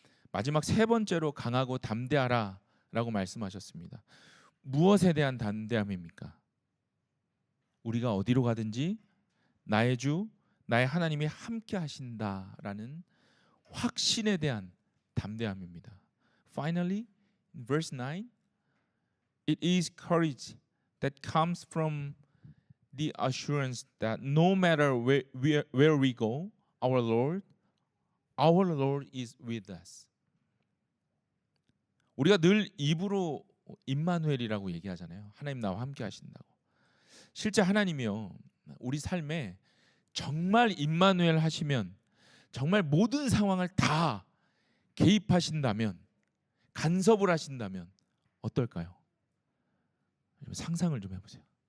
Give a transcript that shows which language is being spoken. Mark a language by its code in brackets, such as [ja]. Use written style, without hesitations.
[ko] 마지막 3번째로 강하고 담대하라 라고 말씀하셨습니다. 무엇에 대한 담대함입니까? 우리가 어디로 가든지 나의 주 나의 하나님이 함께 하신다라는 확신에 대한 담대함입니다. [en] Finally, in verse 9, it is courage that comes from the assurance that no matter where we go, our Lord is with us. [ko] 우리가 늘 입으로 임마누엘이라고 얘기하잖아요. 하나님 나와 함께 하신다고. 실제 하나님이요, 우리 삶에 정말 임마누엘 하시면, 정말 모든 상황을 다 개입하신다면, 간섭을 하신다면 어떨까요? 상상을 좀 해보세요.